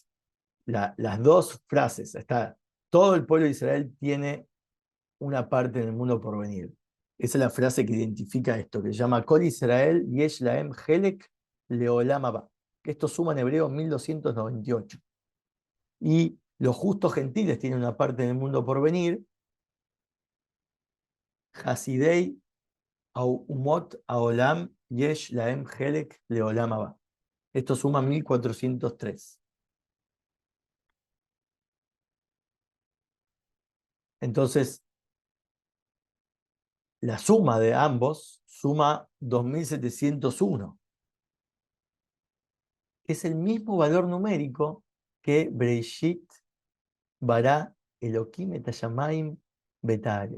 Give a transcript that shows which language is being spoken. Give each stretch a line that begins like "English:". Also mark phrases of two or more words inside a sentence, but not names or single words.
Spanish: Las dos frases, todo el pueblo de Israel tiene una parte en el mundo por venir. Esa es la frase que identifica esto, que se llama
Hebrew: כל ישראל יש להם חלק לעולם הבא,
Spanish: que esto suma en hebreo 1298. Y los justos gentiles tienen una parte en el mundo por venir,
Hebrew: חסידי אומות העולם יש להם חלק לעולם הבא.
Spanish: Esto suma 1403. Entonces, la suma de ambos suma 2701. Es el mismo valor numérico que
Hebrew: בראשית ברא אלהים את השמים ואת הארץ.